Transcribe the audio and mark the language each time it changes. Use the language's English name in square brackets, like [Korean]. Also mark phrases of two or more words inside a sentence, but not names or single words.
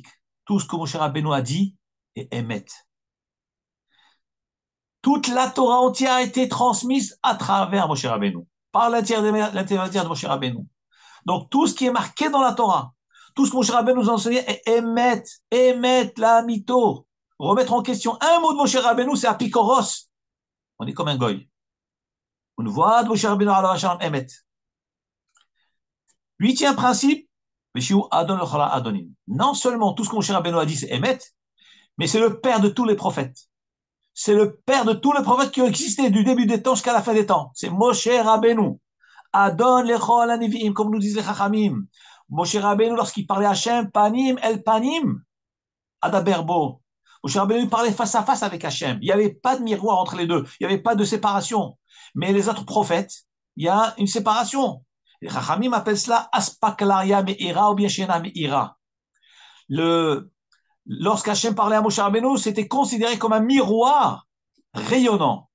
[French] Tout ce que Moshe Rabbeinu a dit est émet. Toute la Torah entière a été transmise à travers Moshe Rabbeinu, par l'intermédiaire de Moshe Rabbeinu. Donc tout ce qui est marqué dans la Torah, tout ce que Moshe Rabbeinu nous enseignait est émet la mytho. Remettre en question un mot de Moshe Rabbeinu, c'est apikoros. On est comme un goy. On voit de Moshe Rabbeinu [Hebrew] עליו שלום אמת. [French] Huitième principe, non seulement tout ce que Moshe Rabbeinu a dit, c'est émet, mais c'est le père de tous les prophètes. C'est le père de tous les prophètes qui ont existé du début des temps jusqu'à la fin des temps. C'est Moshe Rabbeinu. [Hebrew] אדון לכל הנביאים, [French] comme nous disent les Chachamim. Moshe Rabbeinu, lorsqu'il parlait à Hachem, [Hebrew] פנים אל פנים אדבר בו. [French] Moshe Rabbeinu parlait face à face avec Hachem. Il n'y avait pas de miroir entre les deux. Il n'y avait pas de séparation. Mais les autres prophètes, il y a une séparation. Les Chachamim appellent cela [Hebrew] אספקלריא מאירה [French] ou bien [Hebrew] שאינה מאירה. [French] Lorsqu'Hachem parlait à Moshe Rabbeinu, c'était considéré comme un miroir rayonnant.